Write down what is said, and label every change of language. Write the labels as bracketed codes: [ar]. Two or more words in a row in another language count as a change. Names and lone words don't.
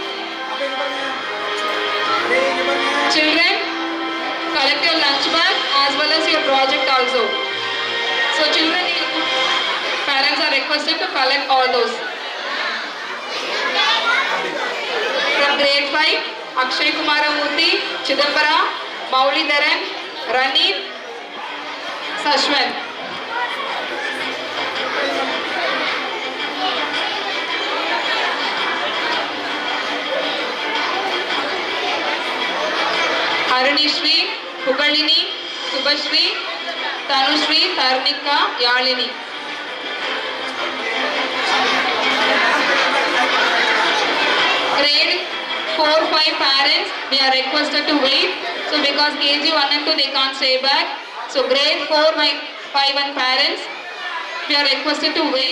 [en] Children, collect your lunch bag as well as your project also. So children, parents are requested to collect all those. From grade 5, Akshay Kumara Murthy, Chidambara, Mauli Dharan, Ranit, Sashwan. Harinishri, Pugalini, Subhashri, Tanushri, Tarnika, Yalini. Grade 4-5 parents, they are requested to wait. So because KG 1 and 2 they can't stay back. So grade 4-5 and parents, we are requested to wait.